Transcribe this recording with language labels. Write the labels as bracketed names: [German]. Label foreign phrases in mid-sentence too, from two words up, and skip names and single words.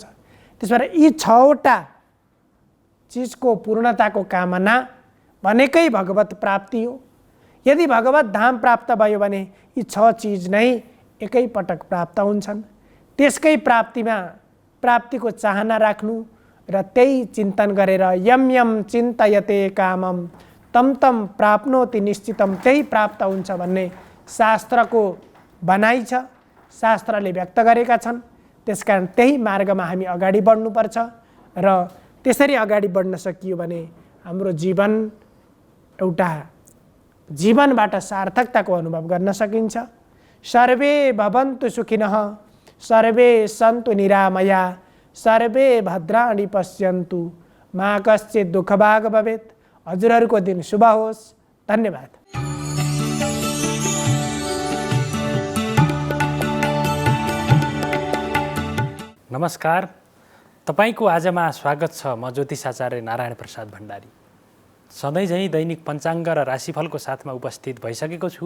[Nepali] त्यसबाट यी 6वटा चिजको पूर्णताको कामना भनेकै भगवत प्राप्ति हो। यदि भगवत धाम प्राप्त भयो भने यी 6 चिज नै एकै पटक प्राप्त हुन्छन्। त्यसकै प्राप्तिको चाहना राख्नु र त्यही चिन्तन गरेर [Sanskrit] यम यम चिन्तयते कामम तम तम प्राप्नोति निश्चितम, [Nepali] त्यही प्राप्त हुन्छ भन्ने शास्त्रको भनाइ छ, शास्त्रले व्यक्त गरेका छन्। त्यसकारण त्यही मार्गमा हामी अगाडि बढ्नुपर्छ र त्यसरी अगाडि बढ्न सकियो भने हाम्रो एउटा जीवनबाट सार्थकताको अनुभव गर्न सकिन्छ। [Sanskrit] सर्वे भवन्तु सुखिनः, सर्वे सन्तु निरामया, सर्वे भद्राणि पश्यन्तु, मा कश्चित् दुःखभाग् भवेत्। [Nepali] हजुरहरूको दिन शुभ होस्। धन्यवाद। नमस्कार, तपाईको आजमा स्वागत छ। म ज्योतिषाचार्य नारायण प्रसाद भण्डारी सधैँझै दैनिक पञ्चाङ्ग र राशिफलको साथमा उपस्थित भइसकेको छु।